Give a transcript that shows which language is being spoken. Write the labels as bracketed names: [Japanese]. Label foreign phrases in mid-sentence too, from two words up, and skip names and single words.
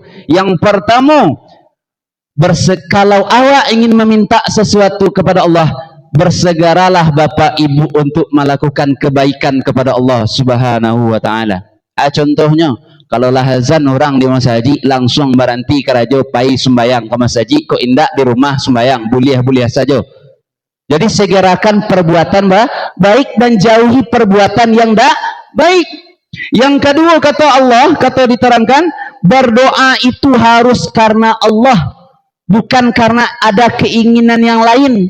[Indonesian] Yang pertama, kalau awak ingin meminta sesuatu kepada Allah, bersegeralah Bapak Ibu untuk melakukan kebaikan kepada Allah [Arabic] سبحانه وتعالى. [Minangkabau] Contohnya, kalau lahazan orang di masjid langsung berhenti kerajo pai sembayang ke masjid, kok indak di rumah sembayang, [Indonesian] boleh saja. Jadi segerakan perbuatan baik dan jauhi perbuatan yang tak baik. Yang kedua kata Allah, kata diterangkan, berdoa itu harus karena Allah, bukan karena ada keinginan yang lain.